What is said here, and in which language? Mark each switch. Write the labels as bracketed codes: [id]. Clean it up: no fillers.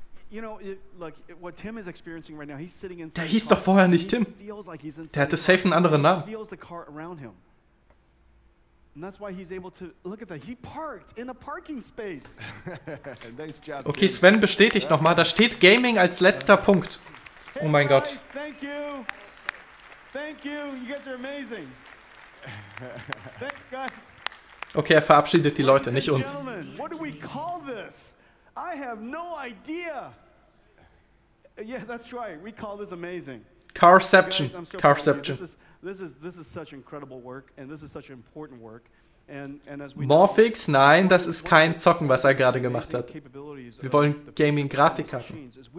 [en] You know, what Tim is experiencing right now, he's sitting inside. [de] Der hieß doch vorher nicht Tim. Der hatte safe einen anderen Namen. [en] He feels the car around him. And that's why he's able to, look at that, he parked in a parking space. Nice job. [de] Okay, Sven bestätigt nochmal, da steht Gaming als letzter Punkt. Oh mein Gott. [en] Guys, thank you. Thank you. You guys are amazing. Thanks, guys. [de] Okay, er verabschiedet die Leute, nicht uns. [en] Gentlemen, what do we call this? I have no idea. Yeah, that's right. We call this amazing. Carception. Guys, I'm so Carception. proud of you. This is such incredible work, and this is such important work. And as we Morphix? [de] Nein, das ist kein Zocken, was er gerade gemacht hat. Wir wollen Gaming-Grafikkarten.